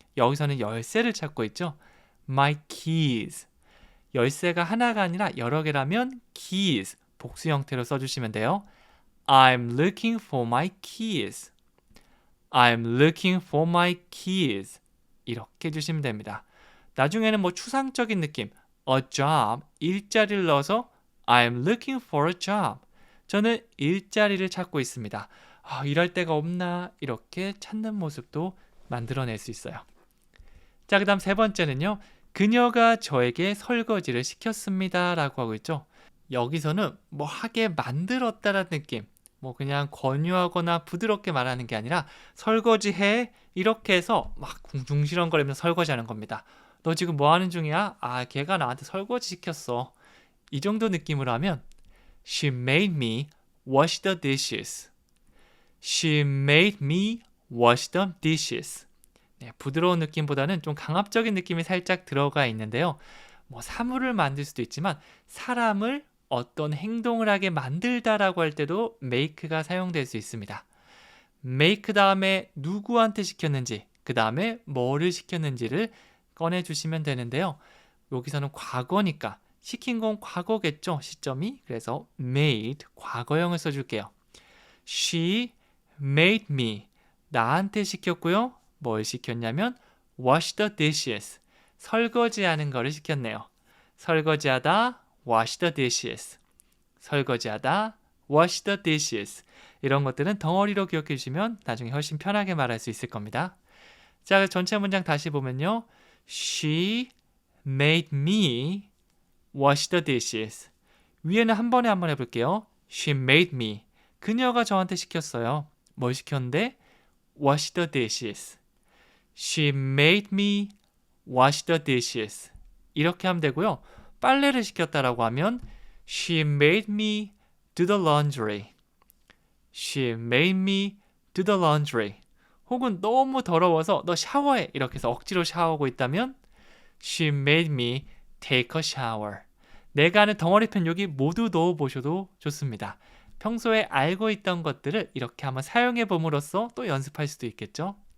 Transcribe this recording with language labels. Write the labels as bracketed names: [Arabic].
[Korean] 여기서는 열쇠를 찾고 있죠. [English] My keys. [Korean] 열쇠가 하나가 아니라 여러 개라면 keys. 복수 형태로 써주시면 돼요. [English] I'm looking for my keys. I'm looking for my keys. [Korean] 이렇게 해주시면 됩니다. 나중에는 추상적인 느낌, [English] a job, [Korean] 일자리를 넣어서 [English] I'm looking for a job. [Korean] 저는 일자리를 찾고 있습니다. 일할 데가 없나? 이렇게 찾는 모습도 만들어낼 수 있어요. 자, 그 다음 세 번째는요. 그녀가 저에게 설거지를 시켰습니다 라고 하고 있죠. 여기서는 하게 만들었다라는 느낌, 그냥 권유하거나 부드럽게 말하는 게 아니라 설거지해 이렇게 해서 막 궁시렁거리면서 설거지하는 겁니다. 너 지금 뭐 하는 중이야? 걔가 나한테 설거지 시켰어. 이 정도 느낌으로 하면 [English] She made me wash the dishes. She made me wash the dishes. [Korean] 네, 부드러운 느낌보다는 좀 강압적인 느낌이 살짝 들어가 있는데요. 사물을 만들 수도 있지만 사람을 어떤 행동을 하게 만들다라고 할 때도 make가 사용될 수 있습니다. make 다음에 누구한테 시켰는지, 그 다음에 뭐를 시켰는지를 꺼내주시면 되는데요. 여기서는 과거니까 시킨 건 과거겠죠, 시점이. 그래서 made 과거형을 써줄게요. [English] She made me. [Korean] 나한테 시켰고요. 뭘 시켰냐면 [English] wash the dishes. [Korean] 설거지하는 거를 시켰네요. [English] 설거지하다 wash the dishes. 설거지하다 wash the dishes. [Korean] 이런 것들은 덩어리로 기억해 주시면 나중에 훨씬 편하게 말할 수 있을 겁니다. 자, 전체 문장 다시 보면요. [English] She made me wash the dishes. [Korean] 위에는 한 번에 한번 해볼게요. [English] She made me. [Korean] 그녀가 저한테 시켰어요. 뭘 시켰는데? [English] Wash the dishes. She made me wash the dishes. [Korean] 이렇게 하면 되고요. 빨래를 시켰다라고 하면 [English] She made me do the laundry. She made me do the laundry. [Korean] 혹은 너무 더러워서 너 샤워해 이렇게 해서 억지로 샤워하고 있다면 [English] She made me take a shower. [Korean] 내가 아는 덩어리편 여기 모두 넣어보셔도 좋습니다. 평소에 알고 있던 것들을 이렇게 한번 사용해 봄으로써 또 연습할 수도 있겠죠.